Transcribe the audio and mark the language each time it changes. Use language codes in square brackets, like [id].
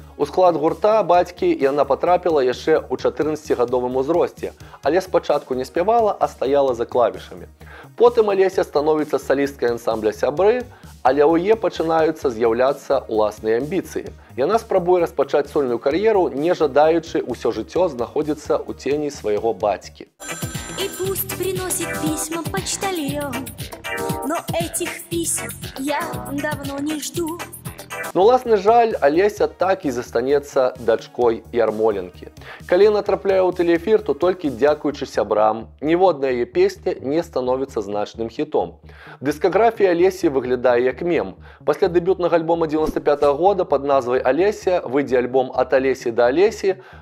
[be] У склад гурта бацькі яна патрапіла яшчэ ў 14-гадовым узросце, але спачатку не спявала, а стаяла за клавішамі. Потым Алеся становіцца салісткай ансамбля «Сябры», але ў яе пачынаюцца з'яўляцца ўласныя амбіцыі. Яна спрабуе распачаць сольную кар'еру, не жадаючы ўсё жыццё знаходзіцца ў цені свайго бацькі. [ru] И пусть приносит письма почтальон, но этих писем я давно не жду. [be] Ну, уласны жаль, Алеся так і застанецца дачкой Ярмоленкі. Калі яна трапляе ў тэлеэфір, то толькі дзякуючы сябрам, ніводная яе песня не становіцца значным хітом. Дыскаграфія Алесі выглядае як мем. Пасля дэбютнага альбома 95-го года пад назвай «Алеся» выйдзе альбом «Ад Алесі да Алесі»,